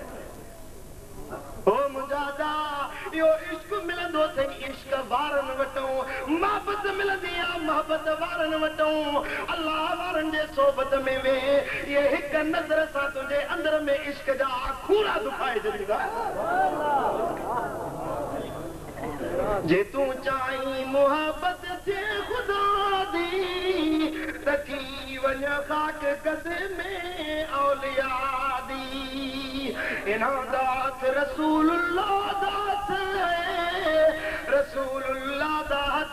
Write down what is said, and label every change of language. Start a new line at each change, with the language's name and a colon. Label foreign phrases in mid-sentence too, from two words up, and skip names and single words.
Sindhi: ओ मुंहिंजा इहो इश्क मिलंदो अथई इश्क वारनि वटूं मोहब्बत मिलंदी आहे मोहब्बत वारनि वटूं अलाह वारनि जे सोबत में वेह इहे हिक नज़र सां तुंहिंजे अंदर में इश्क जा खूरा दुखाए छॾींदा जे तूं चाहीं मोहब्बत थिए ख़ुदा दी त थी वञ ख़ाक क़दमे औलिया दी इना दात रसूलुल्लाह दात है रसूलुल्लाह दात